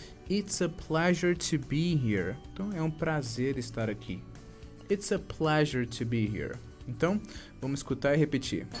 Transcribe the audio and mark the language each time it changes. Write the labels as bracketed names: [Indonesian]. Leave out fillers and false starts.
[English] It's a pleasure to be here. [Portuguese] Então é um prazer estar aqui. [English] It's a pleasure to be here. [Portuguese] Então, vamos escutar e repetir.